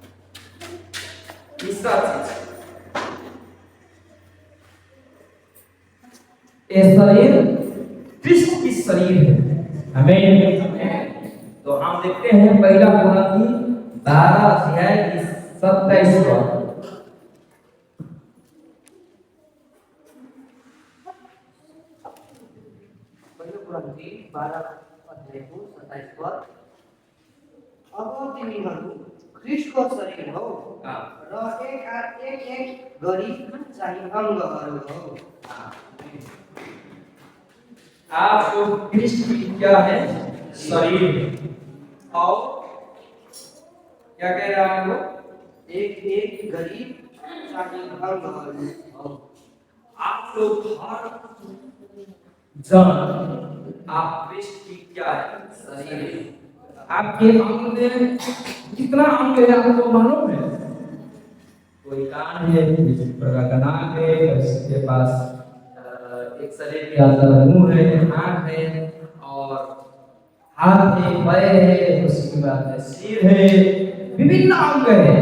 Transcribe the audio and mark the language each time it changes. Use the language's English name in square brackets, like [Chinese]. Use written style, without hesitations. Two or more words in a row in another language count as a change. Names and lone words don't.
[Hindi] तीसरा चीज, ये शरीर कृष्ण की शरीर है। आमीन। तो हम देखते हैं पहला कुरिन्थी 12 अध्याय की 27 पद। [Nepali] पहिलो कुरिन्थी 12 अध्यायको 27 पद। अब तिमीहरू ख्रीष्टको शरीर हौ र एक गरी चाहिँ अङ्गहरू हौ। [Hindi] आप लोग ख्रीष्ट की क्या है? शरीर है। और क्या कह रहे हैं आप लोग? [Nepali] एक गरी चाहिँ अङ्गहरू हौ। [Hindi] आप लोग हर जन आप ख्रीष्ट की क्या है? शरीर। आपके अंग में कितना अंग है आपको मालूम है? कोई कान है, किसी प्रकार का नाक है, किसी के पास एक शरीर के अंदर मुंह है, आंख है और हाथ है, पैर है, उसके बाद में सिर है, विभिन्न अंग है।